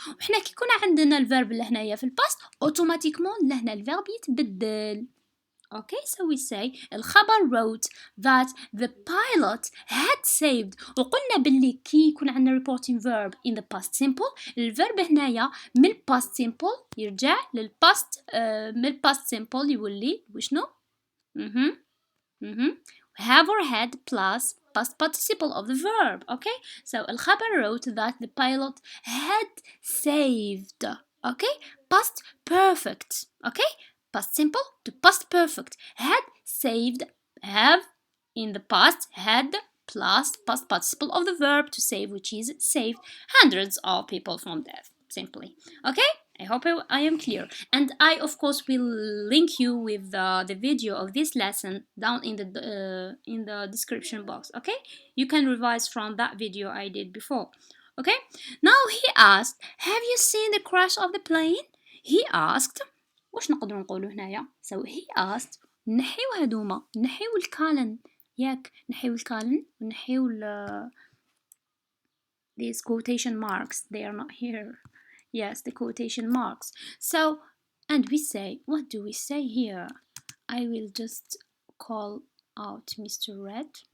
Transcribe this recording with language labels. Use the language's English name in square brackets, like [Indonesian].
[Arabic] وحنا كي كنا عندنا الفيرب لهنايا في الباست اوتوماتيكمون لهنا الفيرب يتبدل. [English] Okay, so we say الخبر wrote that the pilot had saved. [Arabic] وقلنا باللي كي يكون عندنا [English] reporting verb in the past simple [Arabic] الفيرب هنايا من [English] past simple يرجع للpast من past simple [Arabic] يولي وشنو؟ [English] have or had plus past participle of the verb. Okay, so الخبر wrote that the pilot had saved. Okay, past perfect. Okay, past simple to past perfect. Had saved, have in the past, had plus past participle of the verb to save, which is saved hundreds of people from death. Simply. Okay, I hope I am clear, and I of course will link you with the video of this lesson down in the description box. Okay, you can revise from that video I did before. Okay, now he asked, have you seen the crash of the plane? He asked. [Arabic] واش نقدروا نقولوا هنايا؟ [English] So he asked. [Arabic] نحيو هادوما، نحيو الكالن ياك، نحيو الكالن ونحيو [English] these quotation marks, they are not here. Yes, the quotation marks. So, and we say, what do we say here? I will just call out Mr. Red.